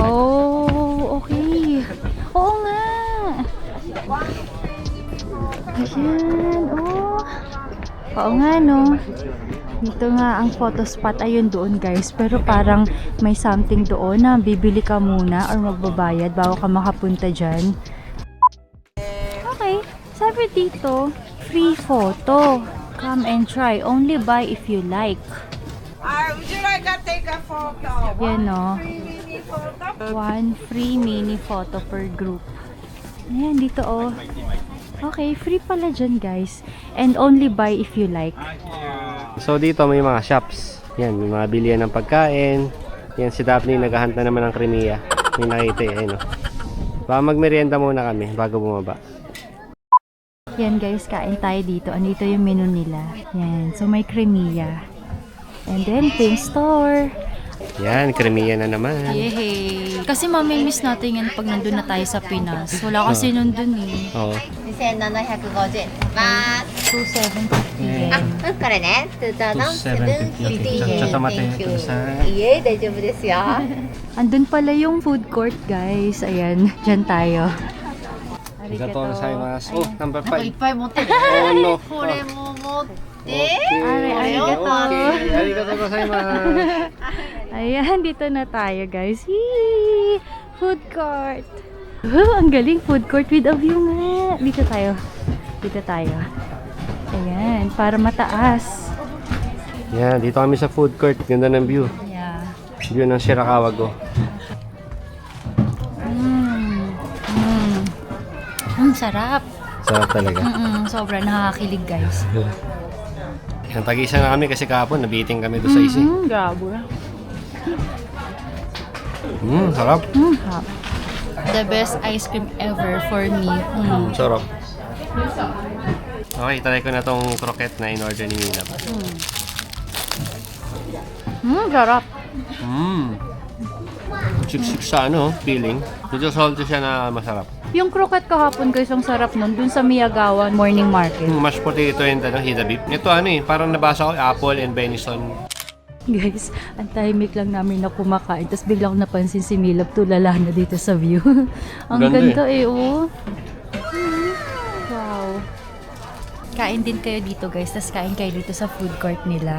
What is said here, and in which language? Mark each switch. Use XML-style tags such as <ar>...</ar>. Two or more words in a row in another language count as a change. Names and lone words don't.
<tl>Oh, okay. Oo nga. Ayan, Oo nga no. Dito nga ang</tl> <en>photo spot.</en> <tl>Ayun doon guys. Pero parang may something doon na bibili ka muna or magbabayad bago ka makapunta dyan. Okay. Sabi dito,</tl> <en>free photo. Come and try. Only buy if you like. Would you like to take a photo?</en> <tl>Yan o.</tl> <en>Mini photo? One free mini photo per group.</en> <tl>Ayan, dito Okay, free pala dyan guys.</tl> <en>And only buy if you like.</en> <tl>So dito may mga shops. Yan, may mga bilihan ng pagkain. Yan si Daphne naghahanta naman ng kremiya. May nakita Baka magmerienda muna kami bago bumaba. Yan guys, kain tayo dito. Andito yung menu nila. Yan. So may kremiya. And then,</tl> <en>pink store.</en> <tl>Yan, kremiya na naman. Yehey! Kasi mamimiss natin yan pag nandun na tayo sa Pinas. Wala kasi nandun eh. Oo.</tl> <ja>2750円ます</ja> <en>2,750 yen.</en> <ja>これねどうぞ 2,750.</ja> <tl>Tsaka matay ito sa...</tl> <ja>いえ大丈夫ですよ</ja> <tl>Andun pala yung</tl> <en>food court</en> <tl>guys. Ayan, dyan tayo.</tl> <ja>ありがとうございます.</ja> <en>Oh, number 5.</en> <ja>いっぱい持ってる</ja> <en>Oh no.</en> <ja>これも持って Arigatou. ありがとうございます.</ja> <tl>Ayan, dito na tayo guys. Yee!</tl> <en>Food court.</en> <tl>Ang galing,</tl> <en>food court with a view</en> <tl>nga. Dito tayo. Dito tayo. Ayan, para mataas. Yan, dito kami sa</tl> <en>food court.</en> <tl>Ganda ng view. Yeah. View ng Shirakawa-go. Sarap. Sarap talaga. Sobra nakakakilig guys. Yan, tag-isa na kami kasi kahapon nabiting kami doon sa isi. Grabe. Sarap. Hap.</tl> <en>The best ice cream ever for me.</en> <tl>Sarap. Okay, try ko na tong croquette na in-order ni Milab. Sarap. Siksik sa feeling. Medyo salty siya na masarap. Yung croquette kahapon guys, ang sarap nun. Dun sa Miyagawa Morning Market.</tl> <en>Mashed potato and hita beef.</en> <tl>Ito parang nabasa ko apple and venison. Guys, ang tahimik lang namin na kumakain. Tapos biglang napansin si Milab tulala na dito sa view. Ang Ganda ganda oh. Wow. Kain din kayo dito guys. Tapos kain kayo dito sa</tl> <en>food court</en> <tl>nila.</tl>